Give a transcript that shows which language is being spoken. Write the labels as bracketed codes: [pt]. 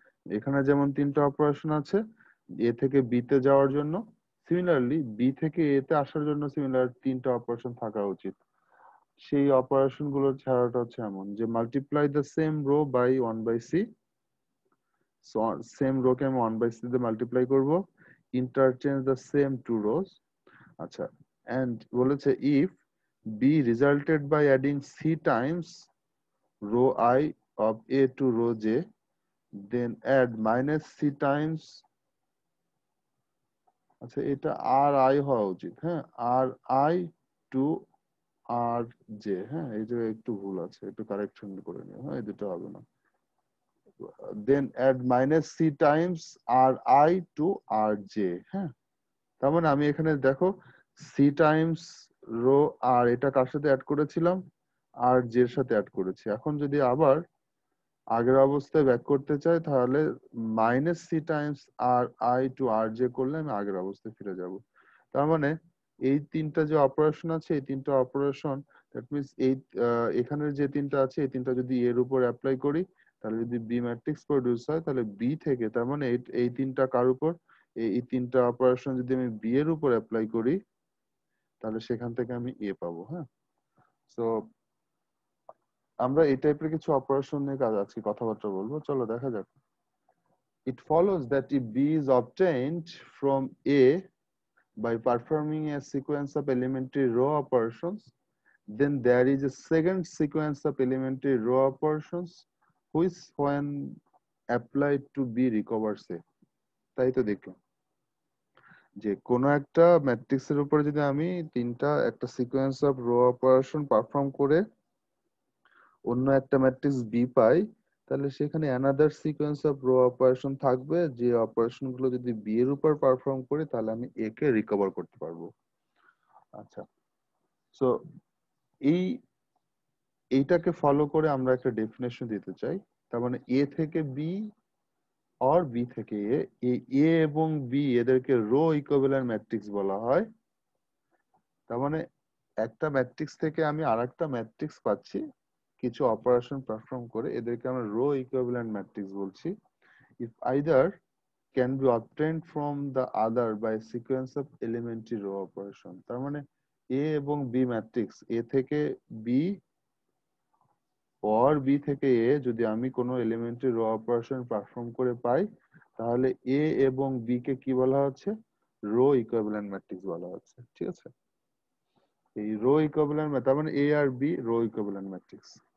[bn] এখানে যেমন তিনটা অপারেশন আছে এ থেকে বি তে যাওয়ার জন্য, সিমিলারলি বি থেকে এ তে আসার জন্য সিমিলার তিনটা অপারেশন থাকা উচিত। সেই অপারেশন গুলোর ছাড়াটা হচ্ছে এমন যে [en] Multiply the same row by 1/c। [bn] Same rho কে আমি 1/c দিয়ে মাল্টিপ্লাই করবো, [en] Interchange the same two rows. আচ্ছা, and বলেছে if b resulted by adding c times row I of a to row j, then add minus c times, [bn] আচ্ছা এটা আর I হওয়া উচিত। [en] হ্যাঁ, R I to R J. [bn] হ্যাঁ, এই যে একটু ভুল আছে, একটু কারেকশন করে নিও। হ্যাঁ, এই দুটো হবে না। [en] Then add minus C times R I to R J. [bn] হ্যাঁ, তার মানে আমি এখানে দেখো সি টাইমস রো আর এটা কার সাথে অ্যাড করেছিলাম? আর জে এর সাথে অ্যাড করেছি। এখন যদি আবার আগের অবস্থায় ব্যাক করতে চাই, তাহলে [en] minus C times R I to R J [bn] করলে আমি আগের অবস্থায় ফিরে যাব। তার মানে এই তিনটা যে অপারেশন আছে, এই তিনটা অপারেশন, দ্যাট মিনস এই এখানের যে তিনটা আছে এই তিনটা যদি এর উপর অ্যাপ্লাই করি, তাহলে যদি বি ম্যাট্রিক্স প্রডিউস হয়, তাহলে বি থেকে তার মানে এই তিনটা কার উপর, এই তিনটা অপারেশন যদি আমি বি এর উপর অ্যাপ্লাই করি, তাহলে সেখান থেকে আমি এ পাবো। হ্যাঁ, সো আমরা এই টাইপের কিছু অপারেশন নিয়ে আজকে কথাবার্তা বলবো। চলো দেখা যাক। [en] It follows that if B is obtained from A by performing a sequence of elementary row operations, then there is a second sequence of elementary row operations which when applied to B recovers A. [bn] তাই তো দেখলাম। যে কোনো একটা ম্যাট্রিক্সের উপরে যদি আমি তিনটা একটা sequence of rho operation perform করে অন্য একটা ম্যাট্রিক্স বি পাই, তাহলে সেখানে another sequence of rho operation থাকবে, যে অপারেশন গুলো যদি বি এর উপর পারফর্ম করি তাহলে আমি এ কে রিকভার করতে পারবো। আচ্ছা, সো এই এইটাকে ফলো করে আমরা একটা ডেফিনেশন দিতে চাই। তার মানে এ থেকে বি অর বি থেকে এ, এই এ এবং বি এদেরকে রো ইকুইভ্যালেন্ট ম্যাট্রিক্স বলা হয়। তার মানে একটা ম্যাট্রিক্স থেকে আমি আরেকটা ম্যাট্রিক্স পাচ্ছি কিছু অপারেশন পারফর্ম করে, এদেরকে আমরা রো ইকুইভ্যালেন্ট ম্যাট্রিক্স বলছি। [en] If either can be obtained from the other by sequence of elementary row operation। [bn] তার মানে এ এবং বি ম্যাট্রিক্স, এ থেকে বি অর বি থেকে এ যদি আমি কোনো এলিমেন্টারি রো অপারেশন পারফর্ম করে পাই, তাহলে এ এবং বি কে কি বলা হচ্ছে? রো ইকুইভ্যালেন্ট ম্যাট্রিক্স বলা হচ্ছে। ঠিক আছে, এই রো ইকুইভ্যালেন্ট, তার মানে এ আর বি রো ইকুইভ্যালেন্ট ম্যাট্রিক্স।